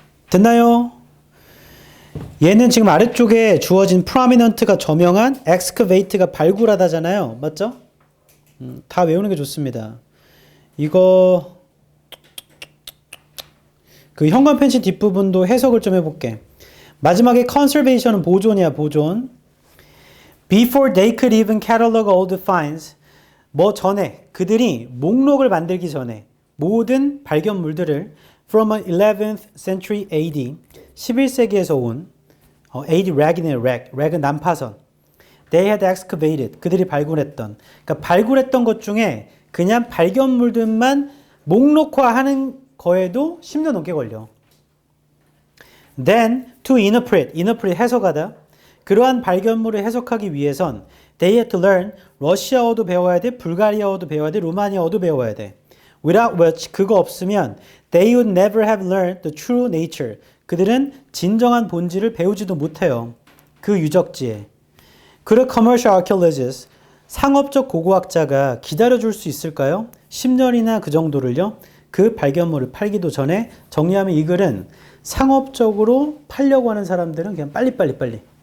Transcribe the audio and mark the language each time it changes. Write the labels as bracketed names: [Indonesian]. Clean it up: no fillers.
[Korean] 됐나요? 얘는 지금 아래쪽에 주어진 prominent가 저명한, excavate가 발굴하다잖아요. 맞죠? 다 외우는 게 좋습니다. 이거 그 현관 펜시 뒷부분도 해석을 좀 해볼게. 마지막에 conservation은 보존이야, 보존. [English] Before they could even catalog all the finds, [Korean] 뭐 전에 그들이 목록을 만들기 전에 모든 발견물들을 [English] from an 11th century AD [Korean] 11세기에서 온 [English] AD 락이네요. [Korean] 락은 난파선. [English] They had excavated [Korean] 그들이 발굴했던 그러니까 발굴했던 것 중에 그냥 발견물들만 목록화하는 거에도 10년 넘게 걸려. [English] Then to interpret [Korean] 해석하다. 그러한 발견물을 해석하기 위해선 [English] they had to learn [Korean] 러시아어도 배워야 돼, 불가리아어도 배워야 돼, 루마니아어도 배워야 돼. [English] Without which [Korean] 그거 없으면 [English] they would never have learned the true nature. [Korean] 그들은 진정한 본질을 배우지도 못해요. 그 유적지에. 그래 [English] commercial archaeologists [Korean] 상업적 고고학자가 기다려줄 수 있을까요? 10년이나 그 정도를요. 그 발견물을 팔기도 전에 정리하면 이 글은 상업적으로 팔려고 하는 사람들은 그냥 빨리.